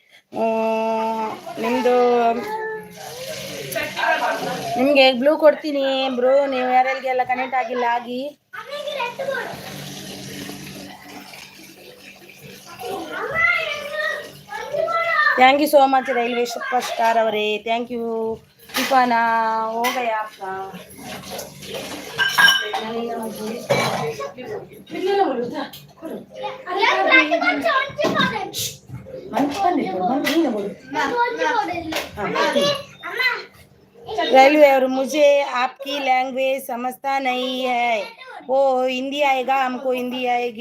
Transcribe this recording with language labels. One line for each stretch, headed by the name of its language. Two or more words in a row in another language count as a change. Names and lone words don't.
Kannada: ನಿಮಗೆ ಬ್ಲೂ ಕೊಡ್ತೀನಿ ಬ್ರೋ, ನೀವು ಯಾರೆಲ್ಲ ಕನೆಕ್ಟ್ ಆಗಿಲ್ಲ ಆಗಿ.
English: thank you so much
Kannada: ರೈಲ್ವೆ ಸೂಪರ್ ಸ್ಟಾರ್ ಅವರೇ,
English: thank you.
Hindi: ಟಿಫಾನ हो गया आपका? रेलवे और मुझे आपकी लैंग्वेज समझता नहीं है, वो हिंदी आएगा, हमको हिंदी आएगी.